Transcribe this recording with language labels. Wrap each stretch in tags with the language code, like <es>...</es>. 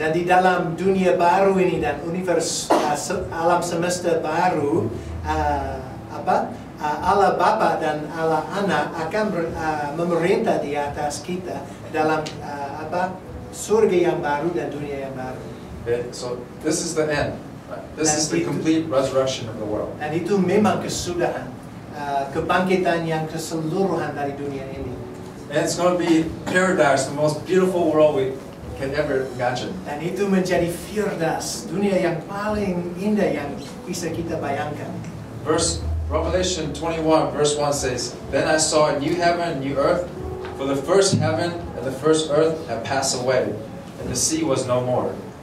<id>Dan di dalam dunia baru ini dan alam semesta baru, Allah Bapa dan Allah Anak akan memerintah di atas kita dalam surga yang baru dan dunia yang baru.</id> <en>So this is the end. This is the complete resurrection of the world.</en> <id>Dan itu memang kesudahan, kebangkitan yang keseluruhan dari dunia ini.</id> <en>And it's going to be paradise, the most beautiful world we can ever imagine.</en> <id>Dan itu menjadi firdaus, dunia yang paling indah yang bisa kita bayangkan.</id> <en>Revelation 21 verse 1 says, Then I saw a new heaven and new earth, for the first heaven and the first earth had passed away, and the sea was no more.</en>